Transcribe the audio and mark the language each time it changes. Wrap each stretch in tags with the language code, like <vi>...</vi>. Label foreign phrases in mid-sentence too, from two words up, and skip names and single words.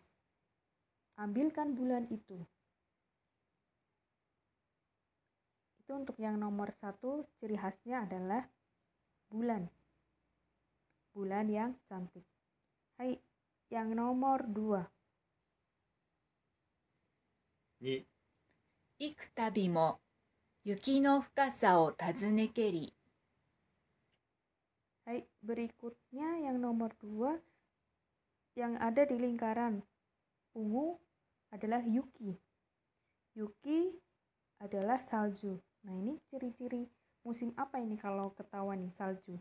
<id>Ambilkan bulan itu. Itu untuk yang nomor 1, ciri khasnya adalah bulan. Bulan yang cantik. Hai, yang nomor 2.</id> <ja>2、幾度も雪の深さを尋ねけり。</ja> <id>Hai, berikutnya yang nomor 2 yang ada di lingkaran ungu adalah Yuki. Yuki adalah salju. Nah, ini ciri-ciri musim apa ini kalau ketahuan nih salju?</id>